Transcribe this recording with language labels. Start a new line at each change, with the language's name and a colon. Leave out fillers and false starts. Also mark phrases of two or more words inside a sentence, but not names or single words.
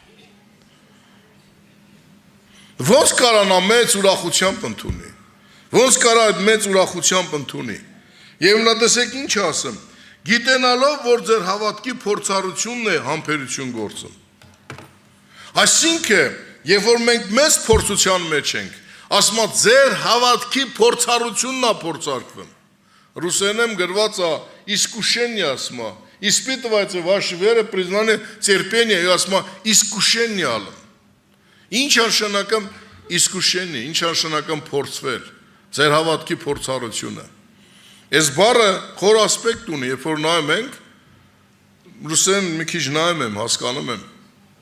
Armenian: ոնց կարանա մեծ ուրախությամբ ընդունի, ոնց կարա այդ մեծ ուրախությամբ ընդունի, և նա տեսեք ինչ ասեմ, գիտենալով, որ ձեր հավատքի փորձառությունն է համբերություն գործում, այսինքն, երբ որ մենք մեծ փորձության մեջ ենք, ասում է ձեր հավատքի փորձառությունն է փորձարկվում, Ռուսերենում գրված է искушение, ասում է,
Russian: испытывается ваша вера, признание терпения,
Armenian: и ասում է искушение, ինչ նշանակում искушение, ինչ նշանակում փորձվել, ձեր հավատքի փորձառությունը, այս բառը խոր ասպեկտ ունի, երբ որ նայում ենք, ռուսեն մի քիչ նայում եմ, հասկանում եմ,